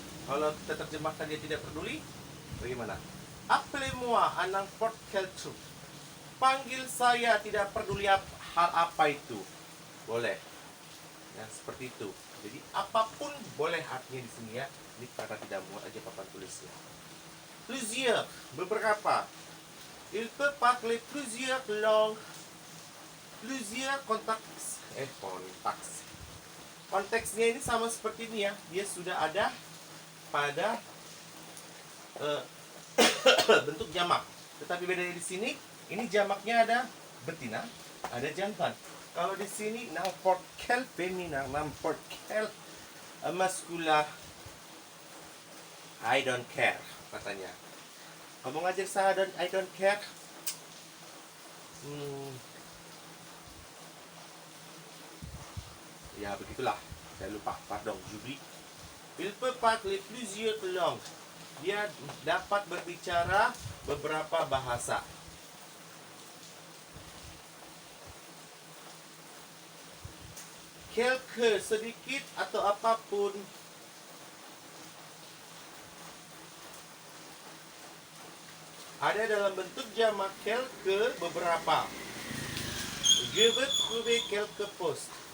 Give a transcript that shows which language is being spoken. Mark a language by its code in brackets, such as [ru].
[id] Kalau kita terjemahkan dia tidak peduli, bagaimana? [fr] Appelez-moi à n'importe quel truc. [id] Panggil saya, tidak peduli hal apa itu. Boleh. Ya, seperti itu. Jadi apapun boleh artinya di sini ya. Ini karena tidak muat aja papan tulisnya. [fr] Plusieurs, beberapa. Il peut parler plusieurs langues. Plusieurs contacts. Kontaks. [id] Konteksnya ini sama seperti ini ya. Dia sudah ada pada eh, bentuk jamak. Tetapi bedanya di sini, ini jamaknya ada betina, ada jantan. Kalau di sini [fr] n'importe quel feminin, n'importe quel masculin, [en] I don't care [id] katanya. Kamu ngajar saya [en] I don't care. [id] Ya begitulah. Saya lupa, [fr] pardon, j'oublie. Il peut parler plusieurs langues. [id] Dia dapat berbicara beberapa bahasa. Quelque, sedikit atau apapun. Ada dalam bentuk jamak quelque, beberapa. [fr] Je veux trouver quelque poste.